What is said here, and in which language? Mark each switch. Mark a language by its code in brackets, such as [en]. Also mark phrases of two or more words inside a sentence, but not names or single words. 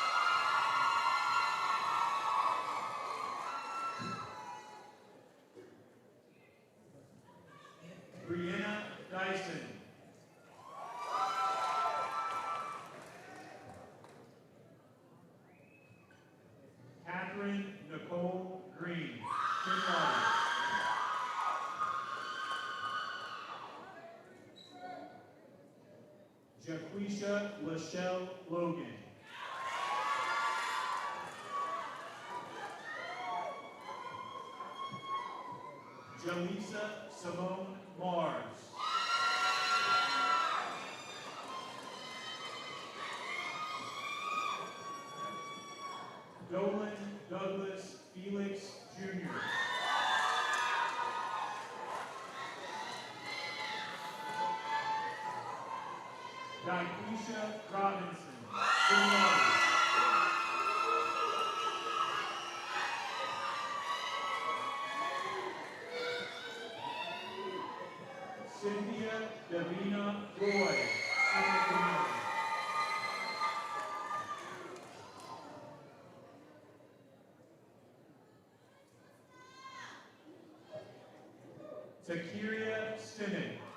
[en] Brianna Dyson. Catherine Nicole Green, [la] cum laude. [en] Jaquisha Lachelle Logan. Jalisa Simone Mars. Dolan Douglas Felix Jr. Daquisha Robinson, [la] cum laude. [en] Cynthia Davina Roy, [la] summa cum laude. [en] Takiria Stinnett.